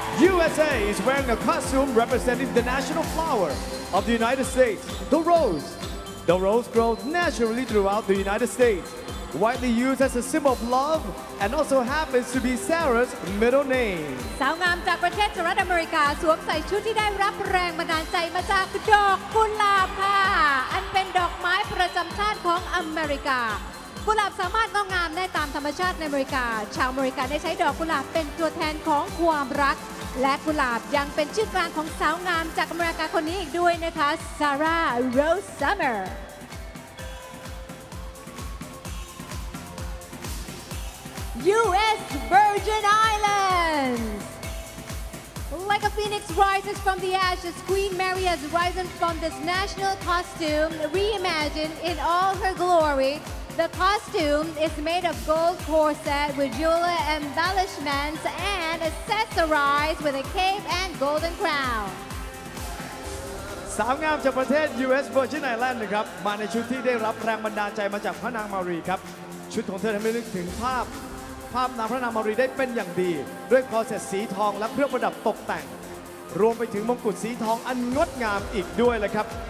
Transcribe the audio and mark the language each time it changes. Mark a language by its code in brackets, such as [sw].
[en] USA is wearing a costume representing the national flower of the United States, the rose. The rose grows naturally throughout the United States, widely used as a symbol of love, and also happens to be Sarah's middle name. [th] สาวงามจากประเทศสหรัฐอเมริกาสวมใส่ชุดที่ได้รับแรงบันดาลใจมาจากดอกกุหลาบค่ะอันเป็นดอกไม้ประจำชาติของอเมริกากุหลาบสามารถงอกงามได้ตามธรรมชาติในอเมริกาชาวอเมริกันได้ใช้ดอกกุหลาบเป็นตัวแทนของความรักและกุหลาบยังเป็นชื่อกลางของสาวงามจากอเมริกาคนนี้อีกด้วยนะคะซาร่าโรสซัมเมอร์ U.S. [en] Virgin Islands. Like a phoenix rises from the ashes, Queen Mary has risen from this national costume, reimagined in all her glory. The costume is made of gold corset with jewelry embellishments and accessorized with a cape and golden crown. [th] สาวงามจากประเทศ U.S. Virgin Islands นะครับมาในชุดที่ได้รับแรงบันดาลใจมาจากพระนางมารีครับชุดของเธอทำให้นึกถึงภาพ นางพระนางมารีได้เป็นอย่างดีด้วยคอเซ็ตสีทองและเครื่องประดับตกแต่ง รวมไปถึงมงกุฎสีทองอันงดงามอีกด้วยเลยครับ